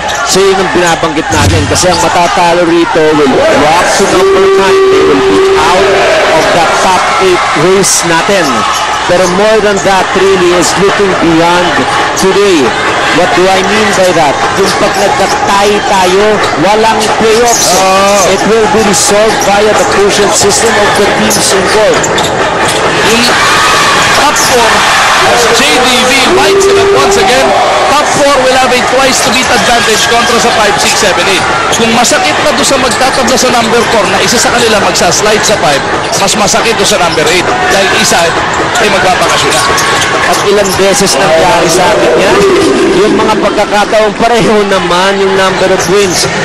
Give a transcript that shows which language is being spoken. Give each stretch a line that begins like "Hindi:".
Filipino: So yun ang binabanggit natin kasi ang matatalo rito
English: will drop to number 9. They will be out of the top 8 race natin. Pero more than that really is looking beyond today. What do I mean by that?
Filipino: Yung pag nagka-tie tayo, walang playoffs.
English: It will be resolved via the quotient system of the teams involved. Yung top 4 as JDV lights it up once again. Top 4 will have a twice to beat advantage
Filipino: kontra sa
English: 5, 6, 7, 8.
Filipino: Kung masakit na doon sa magtatabla sa number 4 na isa sa kanila magsaslide sa 5, mas masakit doon sa number 8 dahil isa ay magbabakasyon na. At ilang beses nangyari sa akin yan. Yung mga pagkakataong pareho naman yung number of wins.